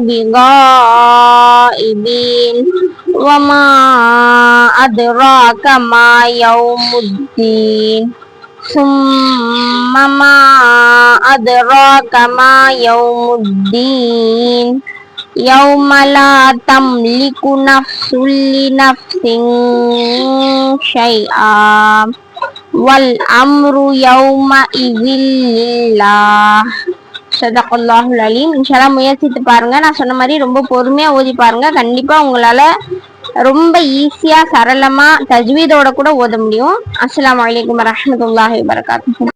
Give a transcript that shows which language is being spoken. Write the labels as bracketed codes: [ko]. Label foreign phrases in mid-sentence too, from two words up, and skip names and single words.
[ar] بغائبين وما أدراك ما يوم الدين ثم ما أدراك ما يوم الدين يوم لا تملك نفس لنفس شيئا والأمر يومئذ لله. صدق الله العليم. [ta] இன்ஷால்லா முயற்சித்து பாருங்க. நான் சொன்ன மாதிரி ரொம்ப பொறுமையா ஓதி பாருங்க. கண்டிப்பா உங்களால ரொம்ப ஈஸியா சரளமா தஜ்வீதோட கூட ஓத முடியும். [ar] السلام عليكم ورحمة الله وبركاته.